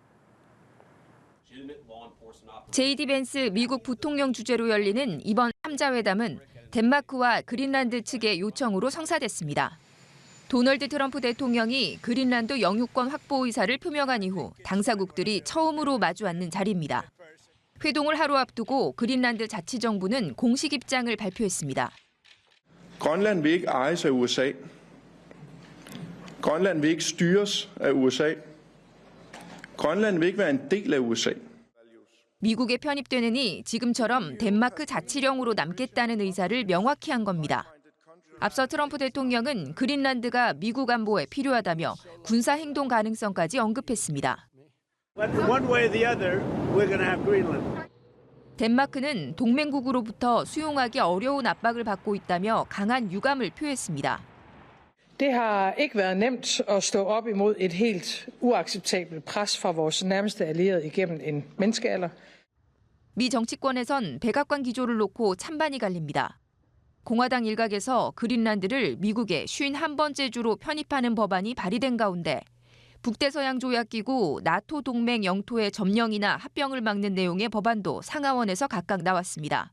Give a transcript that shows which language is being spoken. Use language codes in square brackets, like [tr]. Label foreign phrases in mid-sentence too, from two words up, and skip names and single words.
[ko] JD 벤스 미국 부통령 주재로 열리는 이번 3자 회담은 덴마크와 그린란드 측의 요청으로 성사됐습니다. 도널드 트럼프 대통령이 그린란드 영유권 확보 의사를 표명한 이후 당사국들이 처음으로 마주 앉는 자리입니다. 회동을 하루 앞두고 그린란드 자치정부는 공식 입장을 발표했습니다. [da] Grønland vil ikke ejes af USA. Grønland vil ikke styres af USA. Grønland vil ikke være en del af USA. [ko] 미국에 편입되느니 지금처럼 덴마크 자치령으로 남겠다는 의사를 명확히 한 겁니다. 앞서 트럼프 대통령은 그린란드가 미국 안보에 필요하다며 군사 행동 가능성까지 언급했습니다. [en] One way or the other, we're going to have Greenland. [ko] 덴마크는 동맹국으로부터 수용하기 어려운 압박을 받고 있다며 강한 유감을 표했습니다. [da] Det har ikke været nemt at stå op imod et helt uacceptabelt pres fra vores nærmeste allierede igennem en menneskealder. [ko] 미 정치권에선 백악관 기조를 놓고 찬반이 갈립니다. 공화당 일각에서 그린란드를 미국의 51번째 주로 편입하는 법안이 발의된 가운데 북대서양조약기구 나토 동맹 영토의 점령이나 합병을 막는 내용의 법안도 상하원에서 각각 나왔습니다.